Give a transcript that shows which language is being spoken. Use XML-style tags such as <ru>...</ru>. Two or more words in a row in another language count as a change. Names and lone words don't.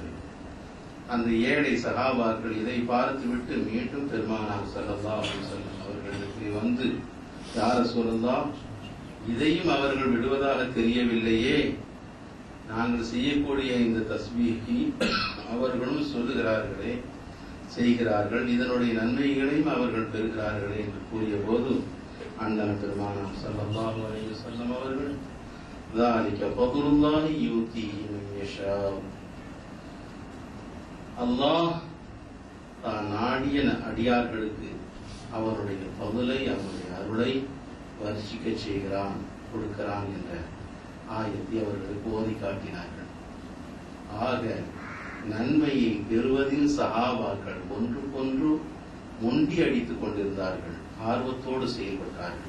<ta>அந்த ஏழை சஹாபாக்கள் இதை பார்த்துவிட்டு மீண்டும் பெருமானார்</ta> <ar>صلى الله عليه وسلم</ar> <ta>அவர்களுக்கு வந்து,</ta> <ar>يا رسول الله,</ar> <ta>இதையும் அவர்கள் விடுவதாக தெரியவில்லையே, நாங்கள் செய்யக்கூடிய இந்த தஸ்பீஹை அவர்களும் சொல்லுகிறார்களே, செய்கிறார்கள், இதனுடைய நன்மைகளையும் அவர்கள் பெறுகிறார்களே என்று கூறிய போது, அண்ணன் பெருமானார்</ta> <ar>صلى الله عليه وسلم</ar> <ta>அவர்கள்,</ta> <ar>ذَلِكَ فَضْلُ اللَّهِ يُؤْتِيهِ مَن يَشَاءُ,</ar> <ta>அல்லாஹ் தான் நாடிய அடியார்களுக்கு அவருடைய பதுலை, அவருடைய அருளை வர்ஷிக்க செய்கிறான், கொடுக்கிறான் என்ற ஆயத்தை அவர்களுக்கு ஓதி காட்டினார்கள். ஆக நன்மையை பெறுவதில் சஹாபாக்கள் ஒன்றுக்கொன்று முண்டி அடித்துக் கொண்டிருந்தார்கள், ஆர்வத்தோடு செயல்பட்டார்கள்.</ta>